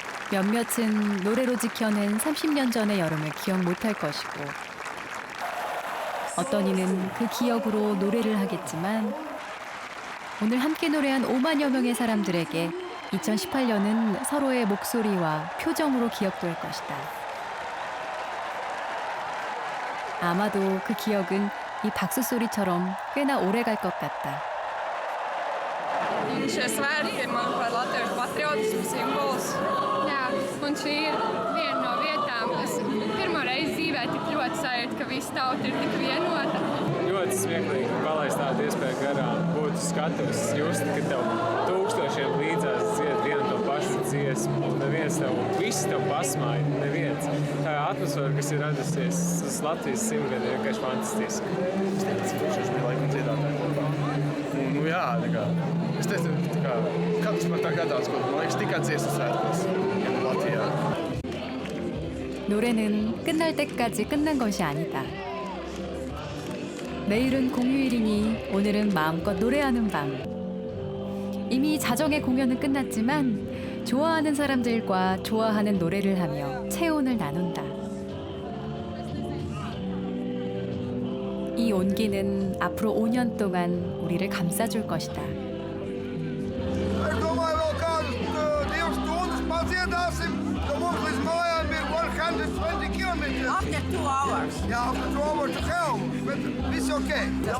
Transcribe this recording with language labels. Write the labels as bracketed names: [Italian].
[Korean] 몇몇은 노래로 지켜낸 30년 전의 여름을 기억 못할 것이고 어떤 이는 그 기억으로 노래를 하겠지만 오늘 함께 노래한 5만여 명의 사람들에게 2018년은 서로의 목소리와 표정으로 기억될 것이다. 아마도 그 기억은 이 박수 소리처럼 꽤나 오래 갈 것 같다. [Latvian] Šie svētki ir, manuprāt, latviešu patriotismu simbols. Jā, un šī ir viena no vietām, kas pirmo reizi dzīvē tik ļoti sajūt, ka visa tauta ir tik vienota. Ļoti smieklīgi palaist tādu iespēju garām, būt skatus, just, ka tev tūkstošiem līdzās dzied vienu to pašu dziesmu, un neviens tev, viss tev pasmāja, neviens. Tā atmosfēra, kas ir radusies uz Latvijas simtgadi, ir vienkārši fantastiski. Es teicu, tūkstoši bija laikam dziedātāji kopā. Nu jā, tā kā, es teicu, tā kā, katrs man tā gadās, ko, man liekas, tikai dziesmu svētkos Latvijā. [Korean] 노래는 끝날 때까지 끝난 것이 아니다. 내일은 공휴일이니 오늘은 마음껏 노래하는 밤. 이미 자정의 공연은 끝났지만 좋아하는 사람들과 좋아하는 노래를 하며 체온을 나눈다. 이 온기는 앞으로 5년 동안 우리를 감싸줄 것이다. [Latvian] Es domāju, vēl kādus 2 stundas padziedāsim, jo mums līdz mājām ir 120 kilometri. [English] After 2 hours. Jā, after 2 hours to hell, [Latvian] bet viss [English] okay.